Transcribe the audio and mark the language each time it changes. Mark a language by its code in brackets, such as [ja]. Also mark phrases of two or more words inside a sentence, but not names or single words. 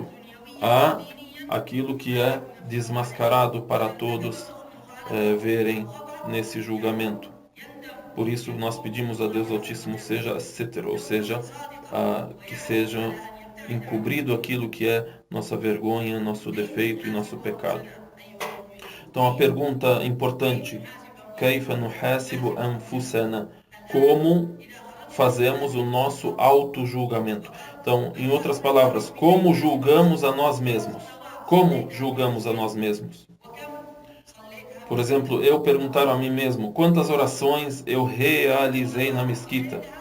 [pt] Há aquilo que é desmascarado para todos verem nesse julgamento. Por isso nós pedimos a Deus Altíssimo seja seter, ou seja, que seja encobrido aquilo que é nossa vergonha, nosso defeito e nosso pecado. Então a pergunta importante, [ar] كيف نحاسب أنفسنا? [pt] Como fazemos o nosso auto-julgamento? Então, em outras palavras, como julgamos a nós mesmos? Como julgamos a nós mesmos? Por exemplo, eu perguntar a mim mesmo, quantas orações eu realizei na mesquita?